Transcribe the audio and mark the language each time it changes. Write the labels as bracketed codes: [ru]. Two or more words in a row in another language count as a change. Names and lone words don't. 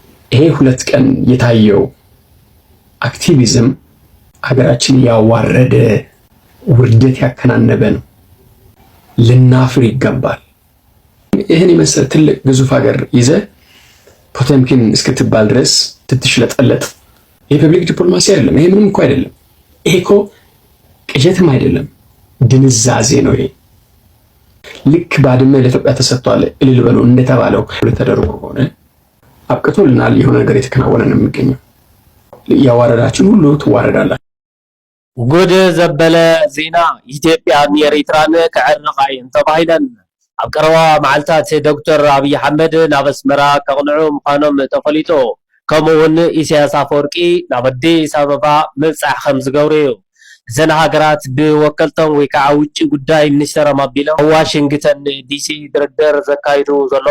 [am] ይሄ 2 ቀን የታየው አክቲቪዝም ሀገራችን ያዋረደ ውርደት ያከናነበ ነው። ልናፍር ይገባል። ይሄን የመሰለ ትልቅ ግዙፍ ሀገር ይዘ ፖቴምኪን እስክትባል ድረስ ትትሽለጠለጥ። ይሄ [en] public diplomacy [am] አይደለም። ይሄ ምንም እኮ አይደለም። ይሄ እኮ ቅዠትም አይደለም፣ ድንዛዜ ነው። ይሄ ልክ ባድመ ለኢትዮጵያ ተሰጥቷል እልል በሉ እንደተባለው ተደርጎ ሆነ አብቅቶልናል። የሆነ ነገር የተከናወነ ነው የሚገኘው። ያዋረዳችን ሁሉ ትዋረዳላችሁ። [ti] ጉድ ዘበለ ዜና ኢትዮጵያን ኤርትራን ክዕርቃይን ተባሂለን ኣብ ቀረባ መዓልታት ዶክተር አብይ አሕመድ ናብ ኣስመራ ከቕንዑ ምዃኖም ተፈሊጡ ከምኡውን ኢሳያስ አፈወርቂ ናብ ኣዲስ ኣበባ ምብፃሕ ከም ዝገብሩ እዩ። እዘን ሃገራት ብወከልቶም ወይ ከዓ ውጭ ጉዳይ ሚኒስተሮም ኣቢሎም ዋሽንግተን ዲሲ ድርድር ዘካይዱ ዘለዉ